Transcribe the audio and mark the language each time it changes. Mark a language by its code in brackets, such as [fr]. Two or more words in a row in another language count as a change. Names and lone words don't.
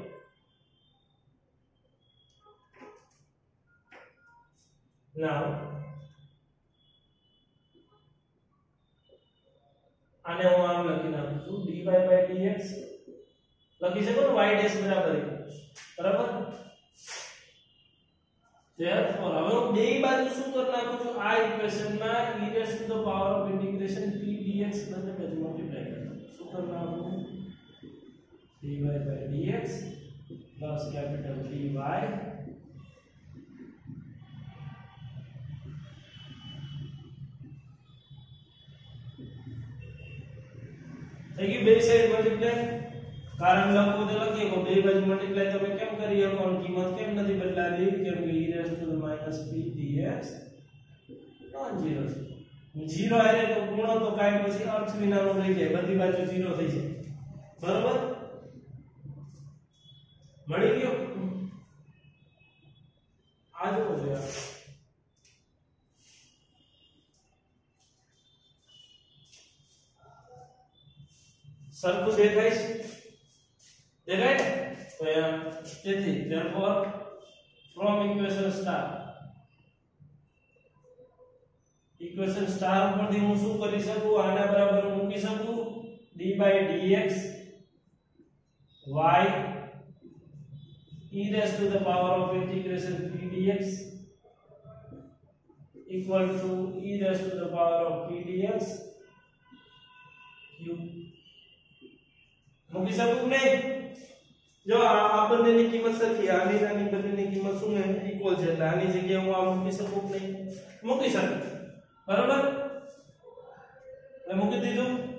[gu] ના આને હું આમ લખી નાખું છું [en] dy by dx [gu] લખી શકો ને [en] y dash [gu] બરાબર therefore હવે હું બે બાજુ શું કરી નાખું છું? આ ઇક્વેશન માં [en] e raised to the power of integration p dx [gu] બંને બાજુ મલ્ટીપ્લાય કરી નાખું. શું કરી નાખું? [en] dy by dx plus capital P y [gu] થઈ ગયું. બે સાઈડ મલ્ટીપ્લાય. કારણ લખો તો લખીએ કે બે બાજુ મલ્ટીપ્લાય તમે કેમ કરી શકો? કિંમત કેમ નથી બદલાવી? કેમ કે [en] e raised to the minus p dx non zero [gu] છે. ઝીરો આરે તો ગુણો તો કાઈ પછી અર્થ વિનાનો રહી જાય. બધી બાજુ ઝીરો થઈ જાય. બરોબર? મળી ગયો. આ જો છે સરખું દેખાય છે? દેખાય ને? તો તેથી [en] therefore from equation star [gu] ઉપરથી હું શું કરી શકું? આના બરાબર મૂકી શકું [en] d by dx y e raised to the power of integration p dx equal to e raised to the power of p dx q [gu] મૂકી શકું નહીં? જો આ બંનેની કિંમત સરખી, આની નાની બંનેની કિંમત શું ઇક્વલ છે એટલે આની જગ્યાએ હું આ મૂકી શકું નહીં? મૂકી શકું. બરોબર? મેં મૂકી દીધું.